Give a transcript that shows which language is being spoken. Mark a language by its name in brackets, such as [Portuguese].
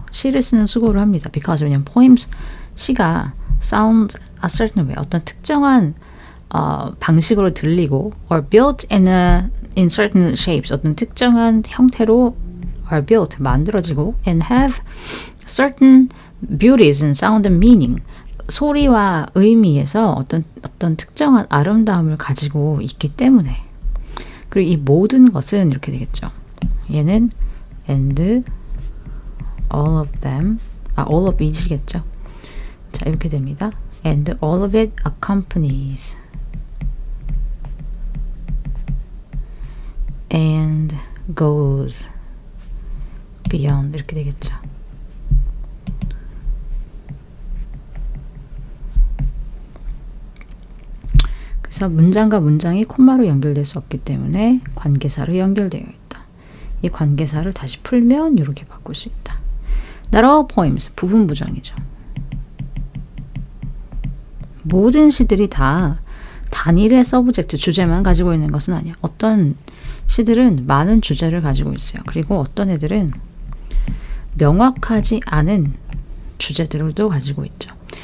[Korean] 시를 쓰는 수고를 합니다. [English] Because [Korean] 왜냐면 poems, 시가 [English] sound a certain way, [Korean] 어떤 특정한 방식으로 들리고 [English] or built in certain shapes, [Korean] 어떤 특정한 형태로 [English] are built, [Korean] 만들어지고 [English] and have certain beauties and sound and meaning, [Korean] 소리와 의미에서 어떤 특정한 아름다움을 가지고 있기 때문에 그리고 이 모든 것은 이렇게 되겠죠. 얘는 [English] and all of them, all of it [Korean] 이겠죠. 자, 이렇게 됩니다. [English] And all of it accompanies and goes beyond [Korean] 이렇게 되겠죠. 그래서 문장과 문장이 콤마로 연결될 수 없기 때문에 관계사로 연결되어 있다. 이 관계사를 다시 풀면 이렇게 바꿀 수 있다. [English] Not all poems, [Korean] 부분 부정이죠. 모든 시들이 다 단일의 서브젝트, 주제만 가지고 있는 것은 아니야. 어떤 시들은 많은 주제를 가지고 있어요. 그리고 어떤 애들은 명확하지 않은 주제들도 가지고 있죠.